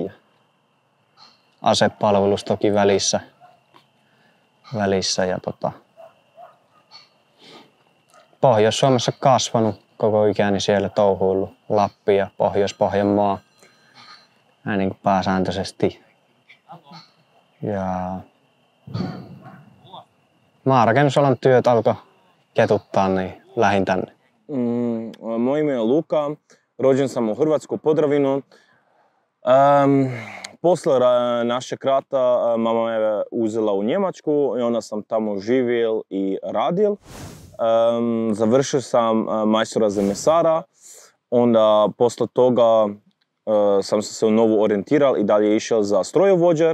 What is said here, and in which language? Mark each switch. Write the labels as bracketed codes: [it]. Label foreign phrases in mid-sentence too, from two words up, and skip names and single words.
[fi] Ja asepalvelus toki välissä ja Pohjois-Suomessa kasvanut koko ikäni siellä touhuillut Lappi ja Pohjois-Pohjanmaa niin kuin pääsääntöisesti. Ja maanrakennusalan työt alkoi ketuttaa, niin lähdin tänne. [hr] Moje ime je Luka, rođen sam u Hrvatsku Podravinu. Posle našeg rata mama me uzela u Njemačku i onda sam tamo živjel i radil. Završio sam majstora za mesara, onda posle toga sam se u novu orijentiral i dalje išao za strojovođer.